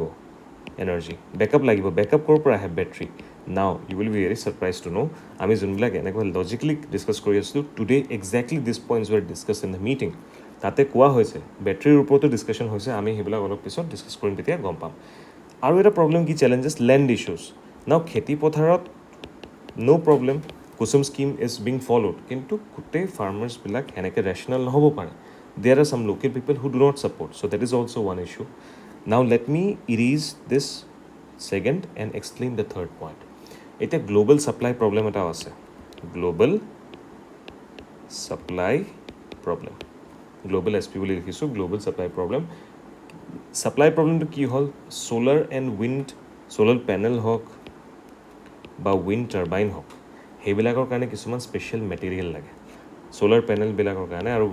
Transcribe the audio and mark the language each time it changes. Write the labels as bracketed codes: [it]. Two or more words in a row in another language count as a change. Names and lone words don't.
[en] energy backup লাগিব বেকআপ [as] ক'ৰ পৰা আহে [en] battery now you will be very surprised to know' [as] আমি যোনবিলাক এনেকুৱা [en] logically discuss [as] কৰি আছিলোঁ [en] today exactly this points were discuss in the meeting [as] তাতে কোৱা হৈছে বেটৰীৰ ওপৰতো ডিছকাশ্যন হৈছে আমি সেইবিলাক অলপ পিছত ডিছকাছ কৰিম তেতিয়া গম পাম আৰু এটা প্ৰব্লেম কি [en] challenges land issues now [as] খেতি পথাৰত [en] no problem KUSUM scheme is being followed [as] কিন্তু গোটেই ফাৰ্মাৰ্ছবিলাক সেনেকৈ ৰেচনেল নহ'ব পাৰে [en] there are some local people who do not support so that is also one issue now let me erase this second and explain the third point এতিয়া global supply problem [as] এটাও আছে [en] গ্ল'বেল supply problem global S P [as] বুলি লিখিছোঁ [en] global supply problemটো [as] কি হ'ল [en] solar and wind solar panel [as] হওক বা [en] wind turbine [as] হওক সেইবিলাকৰ কাৰণে কিছুমান [en] special material [as] লাগে [en] solar panelবিলাকৰ [as] কাৰণে আৰু